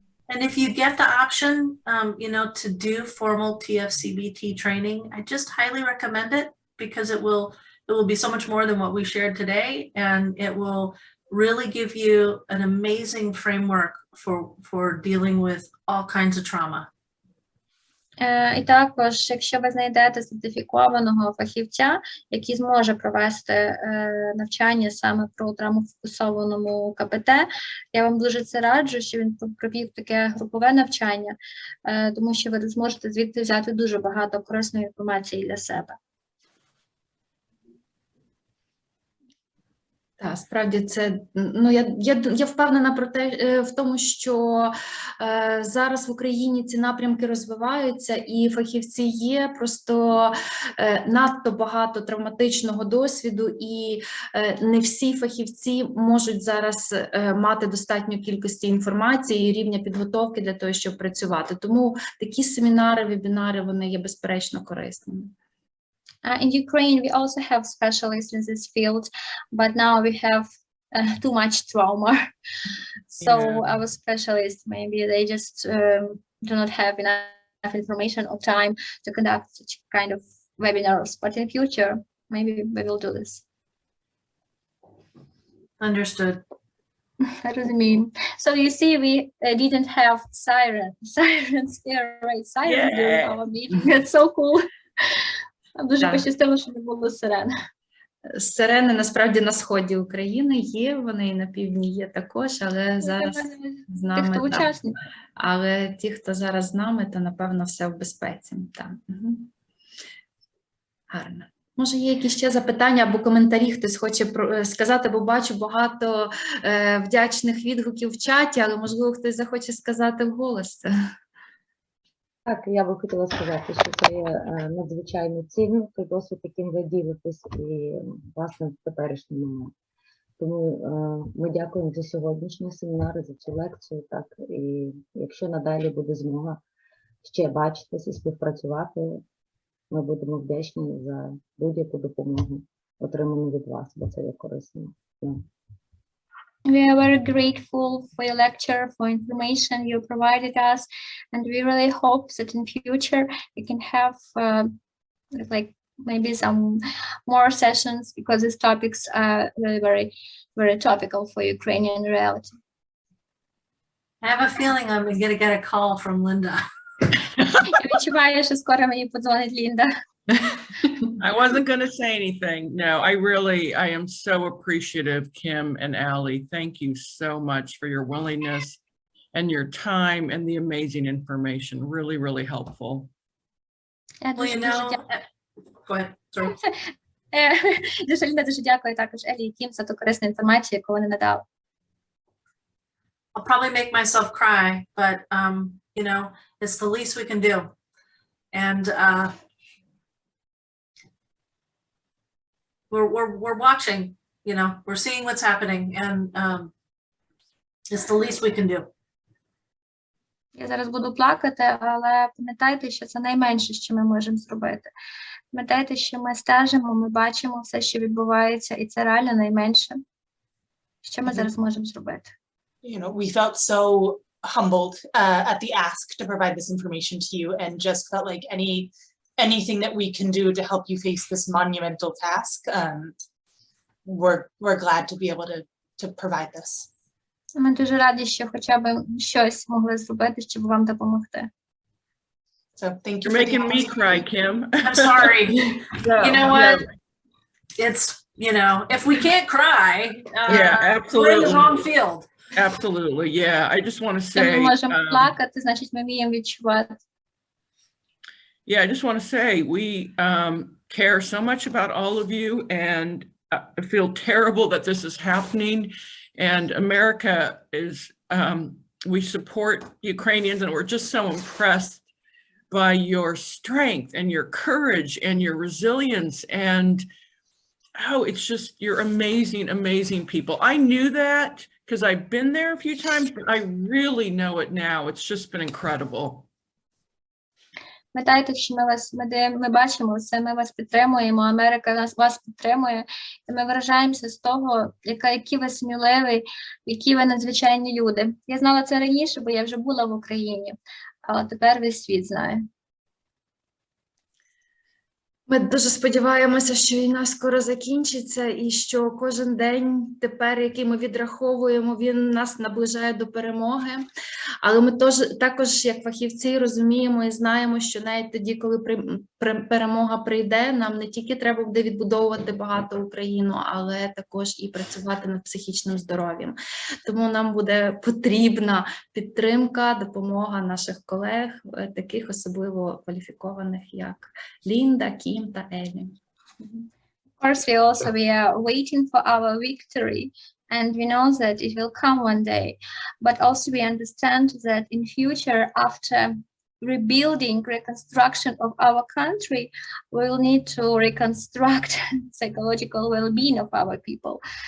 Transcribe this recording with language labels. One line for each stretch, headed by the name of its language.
English: And if you get the option, to do formal TFCBT training, I just highly recommend it, because it will be so much more than what we shared today, and it will really give you an amazing framework for dealing with all kinds of trauma.
Ukrainian: І також, якщо ви знайдете сертифікованого фахівця, який зможе провести навчання саме про травмофокусованому КПТ, я вам дуже це раджу, що він провів таке групове навчання, тому що ви зможете звідти взяти дуже багато корисної інформації для себе. Так, справді це, ну, я впевнена про те, в тому, що зараз в Україні ці напрямки розвиваються і фахівці є, просто надто багато травматичного досвіду і не всі фахівці можуть зараз мати достатню кількості інформації і рівня підготовки для того, щоб працювати. Тому такі семінари, вебінари, вони є безперечно корисними.
English: In Ukraine, we also have specialists in this field, but now we have too much trauma. So our specialists, maybe they just do not have enough information or time to conduct such kind of webinars. But in future, maybe we will do this. Understood.
Ukrainian: Розумію.
English: So you see, we didn't have sirens here, right? Sirens during our meeting. That's so cool.
Ukrainian: Дуже пощастило, що не було сирен. Сирени насправді на сході України є, вони і на півдні є також, але зараз з нами. Ті, хто учасник. Але ті, хто зараз з нами, то напевно все в безпеці. Так. Угу. Гарно. Може, є якісь ще запитання або коментарі, хтось хоче сказати, бо бачу багато вдячних відгуків в чаті, але можливо хтось захоче сказати вголос. Так, я би хотіла сказати, що це є надзвичайно цінний той досвід, яким ви ділитесь, і, власне, в теперішній момент. Тому ми дякуємо за сьогоднішні семінари, за цю лекцію. Так, і якщо надалі буде змога ще бачитися і співпрацювати, ми будемо вдячні за будь-яку допомогу, отриману від вас, бо це є корисно.
English: We are very grateful for your lecture, for information you provided us, and we really hope that in future we can have like maybe some more sessions, because these topics are really very topical for Ukrainian reality. I have a feeling I'm going to get a call from Linda.
Ukrainian: Я відчуваю, що скоро мені подзвонить Лінда.
English: I wasn't going to say anything. No, I am so appreciative, Kim and Allie. Thank you so much for your willingness and your time and the amazing information. Really, really helpful. Well, you know, go ahead. Sorry.
Ukrainian: Дуже Лінда, дуже дякую також Елі і Кім за ту корисну інформацію, яку вони надали.
English: I'll probably make myself cry, but you know, it's the least we can do. And we're watching, you know, we're seeing what's happening, and it's the least we can do.
Ukrainian: Я зараз буду плакати, але пам'ятайте, що це найменше, що ми можемо зробити. Пам'ятайте, що ми стежимо, ми бачимо все, що відбувається, і це реально найменше, що ми зараз можемо зробити.
English: You know, we felt so humbled at the ask to provide this information to you, and just felt like anything that we can do to help you face this monumental task, we're glad to be able to provide this.
Ukrainian: Ми дуже раді, що хоча б щось могли зробити, щоб вам допомогти.
English: So thank you. You're making me cry, Kim. I'm sorry. You know what? It's, you know, if we can't cry, Yeah, we're in the absolutely. wrong field. Absolutely. Yeah. I just want to
Ukrainian: Якщо ми можемо плакати, значить ми вміємо відчувати.
English: yeah, I just want to say we care so much about all of you, and I feel terrible that this is happening. And America is, we support Ukrainians, and we're just so impressed by your strength and your courage and your resilience. And oh, it's just, you're amazing, amazing people. I knew that because I've been there a few times, but I really know it now. It's just been incredible.
Ukrainian: Пам'ятайте, що ми бачимо все, ми вас підтримуємо, Америка вас підтримує, і ми вражаємося з того, які ви сміливі, які ви надзвичайні люди. Я знала це раніше, бо я вже була в Україні, але тепер весь світ знає. Ми дуже сподіваємося, що війна скоро закінчиться і що кожен день тепер, який ми відраховуємо, він нас наближає до перемоги. Але ми також, як фахівці, розуміємо і знаємо, що навіть тоді, коли перемога прийде, нам не тільки треба буде відбудовувати багато Україну, але також і працювати над психічним здоров'ям. Тому нам буде потрібна підтримка, допомога наших колег, таких особливо кваліфікованих, як Лінда, Кім та Елі.
English: Of course, we are waiting for our victory, and we know that it will come one day. But also we understand that in future, after rebuilding, reconstruction of our country, we will need to reconstruct psychological well-being of our people.